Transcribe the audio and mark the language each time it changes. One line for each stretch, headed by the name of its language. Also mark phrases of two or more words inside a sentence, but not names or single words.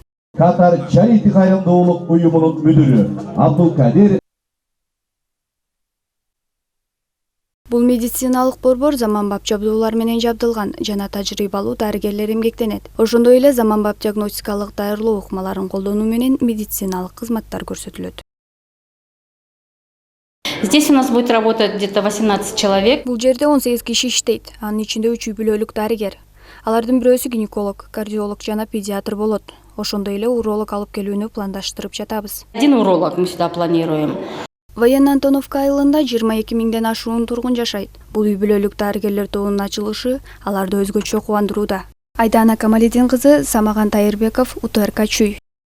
Kyrgyz: Катар Чарити кайрымдуулук уюмунун мүдүрү Абдулкадир. Бул медициналык борбор заманбап жабдуулар менен жабдылган жана тажрыйбалуу дарыгерлер эмгектенет. Ошондой эле заманбап диагностикалык дайырлоо ыкмаларын колдонуу менен медициналык кызматтар көрсөтүлөт.
Russian: Здесь у нас будет работать где-то 18 человек.
Kyrgyz: Бул жерде 18 киши иштейт, анын ичинде 3 үй бүлөлүк дарыгер. Алардын бирөөсү гинеколог, кардиолог жана педиатр болот. Ошондой эле уролог алып келүүнү пландаштырып жатабыз.
Russian: Один уролог мы сюда планируем.
Kyrgyz: Военно-Антоновка айылында 22 миңден ашуун тургун жашайт. Бул үй бүлөлүк дарыгерлер тобунун ачылышы аларды өзгөчө кубандырууда. Айдана Камалидин кызы, Самаган Тайырбеков, УТРК Чүй.